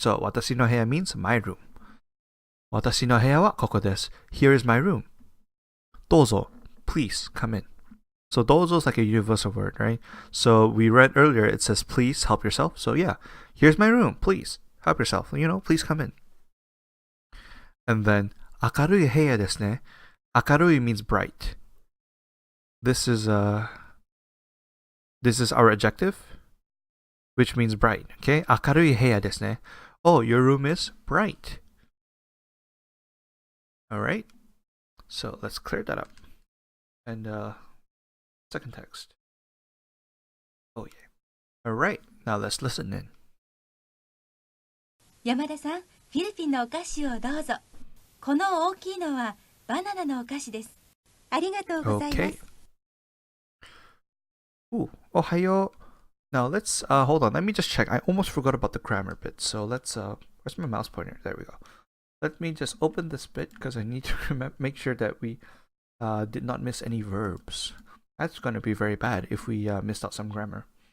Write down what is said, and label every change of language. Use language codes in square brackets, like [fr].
[en] So watashi no heya means my room. [ja] Watashi no heya wa koko desu. [en] Here is my room. Dozo, please come in. So dozo is like a universal word, right? So we read earlier, it says please help yourself. So yeah, here's my room. Please help yourself. Please come in. And then [ja] 明るい部屋ですね. [en] 明るい means bright. This is our adjective, which means bright. Okay, [ja] 明るい部屋ですね. [en] Oh, your room is bright. All right. So let's clear that up. And second text. Oh yeah. All right. Now let's listen in. [ja] 山田さん、フィリピンのお菓子をどうぞ。この大きいのはバナナのお菓子です。ありがとうございます。 [en] Okay. [ja] Ooh, ohayo. [en] Now let's hold on. Let me just check. I almost forgot about the grammar bit. So let's where's my mouse pointer? There we go. Let me just open this bit because I need to make sure that we did not miss any verbs. That's going to be very bad if we missed out some grammar.